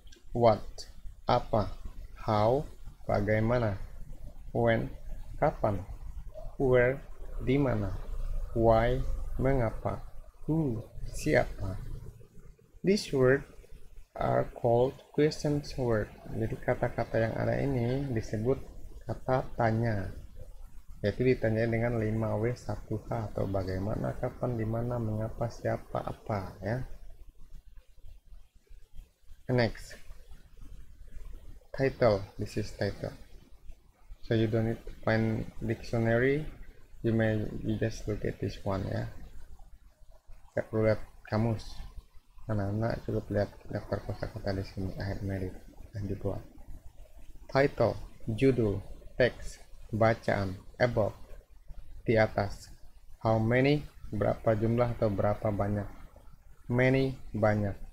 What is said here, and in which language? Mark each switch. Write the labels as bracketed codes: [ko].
[en] What, apa. How, bagaimana. When, kapan. Where, [id] di mana, why, mengapa, who, siapa. [en] These words are called question word. [id] Jadi kata-kata yang ada ini disebut kata tanya, yaitu ditanyai dengan 5W 1H atau bagaimana, kapan, di mana, mengapa, siapa, apa, ya. [en] Next, title. This is title. So you don't need to find dictionary. You just look at this one, ya. [id] Gak perlu lihat kamus. Anak-anak cukup lihat daftar kosakata di sini, akhir merit yang dibuat. Title, judul, teks, bacaan, above, di atas. How many, berapa jumlah atau berapa banyak. Many, banyak.